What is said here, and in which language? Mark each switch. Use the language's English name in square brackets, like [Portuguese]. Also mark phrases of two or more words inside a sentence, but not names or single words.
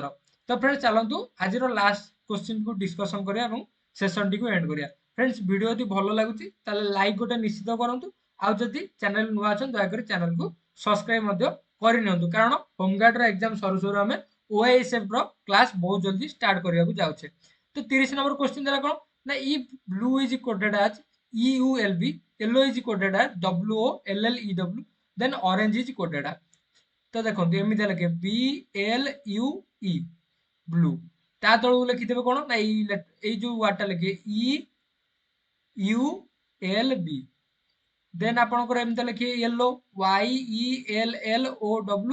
[Odia] ତ ଫ୍ରେଣ୍ଡସ୍ ଚାଲନ୍ତୁ ଆଜିର [English] last question [Odia] କୁ ଡିସ୍କସନ କରିବା ଏବଂ ସେସନଟିକୁ ଏଣ୍ଡ କରିବା। ଫ୍ରେଣ୍ଡସ୍ ଭିଡିଓ ଯଦି ଭଲ ଲାଗୁଛି ତାହେଲେ ଲାଇକ୍ ଗୋଟେ ନିଶ୍ଚିତ କରନ୍ତୁ। ଆଉ ଯଦି ଚ୍ୟାନେଲ ନୂଆ ଅଛନ୍ତି ଦୟାକରି ଚ୍ୟାନେଲକୁ ସବସ୍କ୍ରାଇବ ମଧ୍ୟ କରିନିଅନ୍ତୁ, କାରଣ ହୋମଗାର୍ଡର ଏକ୍ଜାମ ସରୁ ସରୁ ଆମେ OASF ର କ୍ଲାସ ବହୁତ ଜଲ୍ଦି ଷ୍ଟାର୍ଟ କରିବାକୁ ଯାଉଛେ। ତ 30 ନମ୍ବର କ୍ୱେଶ୍ଚିନ୍ ଦେଲା କଣ ନା [English] if blue is coded as EULB, yellow is coded as WOLLEW, then orange is coded as। [Odia] ତ ଦେଖନ୍ତୁ ଏମିତି ଲେଖେ BLUE ବ୍ଲୁ। ତା ତଳକୁ ଲେଖିଦେବେ କଣ ନା ଏଇ ଯୋଉ ୱାର୍ଡଟା ଲେଖିବେ EULB। ଦେନ୍ ଆପଣଙ୍କର ଏମିତି ଲେଖିବେ ୟେଲୋ YELLOW।